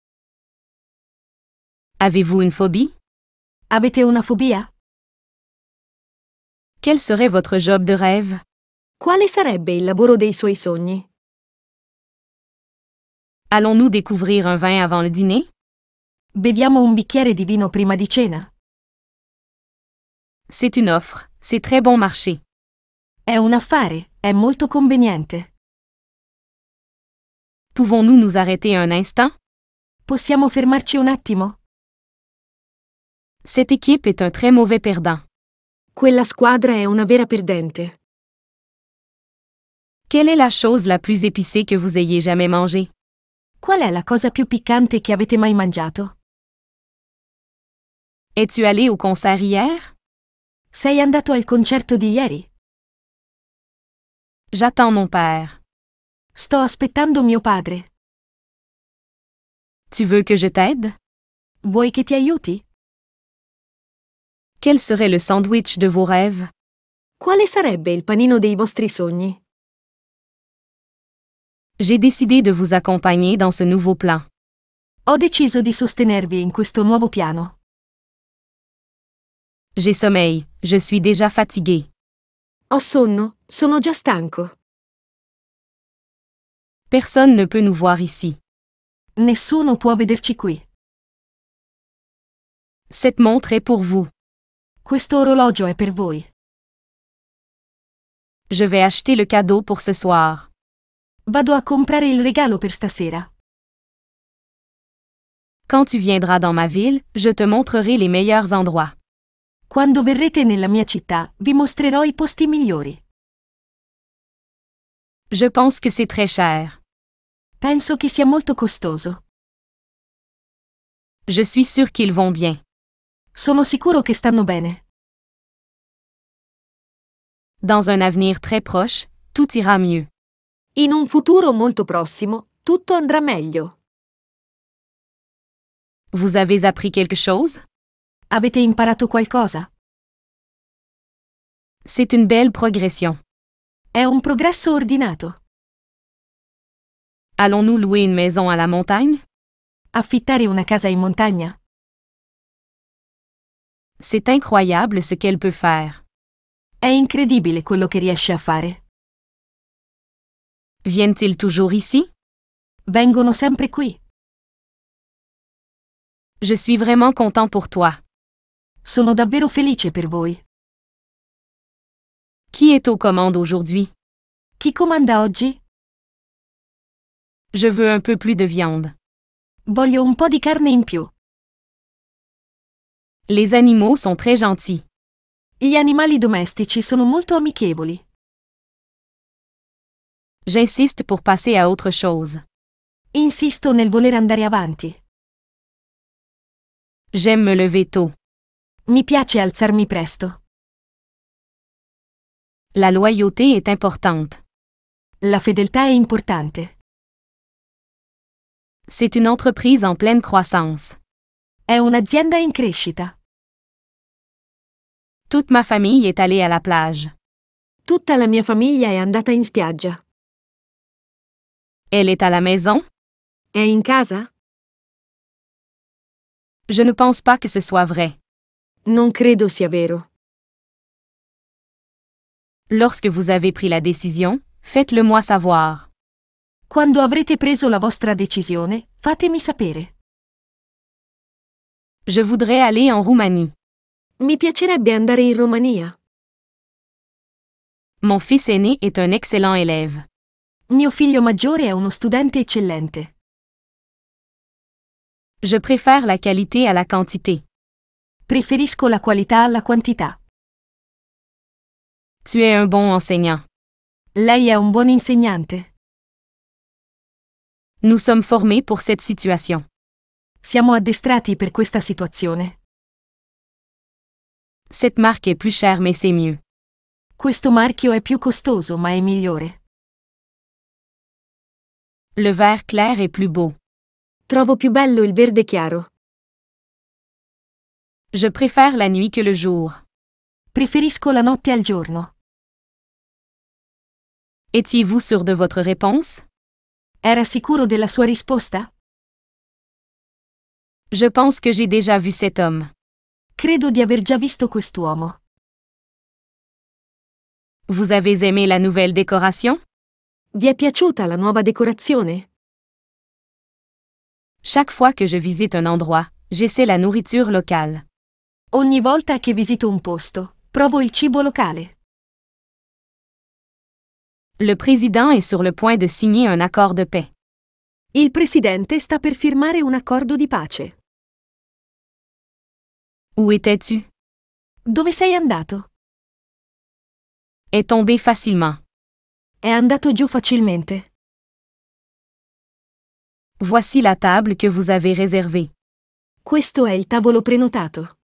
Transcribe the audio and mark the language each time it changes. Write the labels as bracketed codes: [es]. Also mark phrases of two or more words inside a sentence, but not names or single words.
[fr] Avez-vous une phobie? [it] Avete una fobia? [fr] Quel serait votre job de rêve? [it] Quale sarebbe il lavoro dei suoi sogni? [fr] Allons-nous découvrir un vin avant le dîner? [it] Beviamo un bicchiere di vino prima di cena? [fr] C'est une offre, c'est très bon marché. [it] È un affare, è molto conveniente. [fr] Pouvons-nous nous arrêter un instant? [it] Possiamo fermarci un attimo? [fr] Cette équipe est un très mauvais perdant. [it] Quella squadra è una vera perdente. [fr] Quelle est la chose la plus épicée que vous ayez jamais mangée? [it] Qual è la cosa più piccante che avete mai mangiato? [fr] Es-tu allé au concert hier? [it] Sei andato al concerto di ieri? [fr] J'attends mon père. [it] Sto aspettando mio padre. [fr] Tu veux que je t'aide? [it] Vuoi che ti aiuti? [fr] Quel serait le sandwich de vos rêves? [it] Quale sarebbe il panino dei vostri sogni? [fr] J'ai décidé de vous accompagner dans ce nouveau plan. [it] Ho deciso di sostenervi in questo nuovo piano. [fr] J'ai sommeil, je suis déjà fatigué. [it] Ho sonno, sono già stanco. [fr] Personne ne peut nous voir ici. [it] Nessuno può vederci qui. [fr] Cette montre est pour vous. [it] Questo orologio è per voi. [fr] Je vais acheter le cadeau pour ce soir. [it] Vado a comprare il regalo per stasera. [fr] Quand tu viendras dans ma ville, je te montrerai les meilleurs endroits. [it] Quando verrete nella mia città, vi mostrerò i posti migliori. [fr] Je pense que c'est très cher. [it] Penso che sia molto costoso. [fr] Je suis sûr qu'ils vont bien. [it] Sono sicuro che stanno bene. [fr] Dans un avenir très proche, tout ira mieux. [it] In un futuro molto prossimo, tutto andrà meglio. [fr] Vous avez appris quelque chose? [it] Avete imparato qualcosa? [fr] C'est une belle progression. [it] È un progresso ordinato. [fr] Allons-nous louer une maison à la montagne? [it] Affittare una casa in montagna? [fr] C'est incroyable ce qu'elle peut faire. [it] È incredibile quello che riesce a fare. [fr] Viennent-ils toujours ici? [it] Vengono sempre qui. [fr] Je suis vraiment content pour toi. [it] Sono davvero felice per voi. [fr] Qui est aux commandes aujourd'hui? [it] Chi comanda oggi? [fr] Je veux un peu plus de viande. [it] Voglio un po' di carne in più. [fr] Les animaux sont très gentils. [it] Gli animali domestici sono molto amichevoli. [fr] J'insiste pour passer à autre chose. [it] Insisto nel voler andare avanti. [fr] J'aime me lever tôt. [it] Mi piace alzarmi presto. [fr] La loyauté est importante. [it] La fedeltà è importante. [fr] C'est une entreprise en pleine croissance. [it] È un'azienda in crescita. [fr] Toute ma famille est allée à la plage. [it] Tutta la mia famiglia è andata in spiaggia. [fr] Elle est à la maison? [it] È in casa? [fr] Je ne pense pas que ce soit vrai. [it] Non credo sia vero. [fr] Lorsque vous avez pris la décision, faites-le moi savoir. [it] Quando avrete preso la vostra decisione, fatemi sapere. [fr] Je voudrais aller en Roumanie. [it] Mi piacerebbe andare in Romania. [fr] Mon fils aîné est un excellent élève. [it] Mio figlio maggiore è uno studente eccellente. [fr] Je préfère la qualité à la quantité. [it] Preferisco la qualità alla quantità. [fr] Tu es un bon enseignant. [it] Lei è un buon insegnante. [fr] Nous sommes formés pour cette situation. [it] Siamo addestrati per questa situazione. [fr] Cette marque est plus chère mais c'est mieux. [it] Questo marchio è più costoso ma è migliore. [fr] Le vert clair est plus beau. [it] Trovo più bello il verde chiaro. [fr] Je préfère la nuit que le jour. [it] Preferisco la notte al giorno. [fr] Étiez-vous sûr de votre réponse? [it] Era sicuro della sua risposta? [fr] Je pense que j'ai déjà vu cet homme. [it] Credo di aver già visto quest'uomo. [fr] Vous avez aimé la nouvelle décoration? [it] Vi è piaciuta la nuova decorazione? [fr] Chaque fois que je visite un endroit, j'essaie la nourriture locale. [it] Ogni volta che visito un posto, provo il cibo locale. [fr] Le président est sur le point de signer un accord de paix. [it] Il presidente sta per firmare un accordo di pace. [fr] Où étais-tu? [it] Dove sei andato? [fr] Est tombé facilement. [it] È andato giù facilmente. [fr] Voici la table que vous avez réservée. [it] Questo è il tavolo prenotato.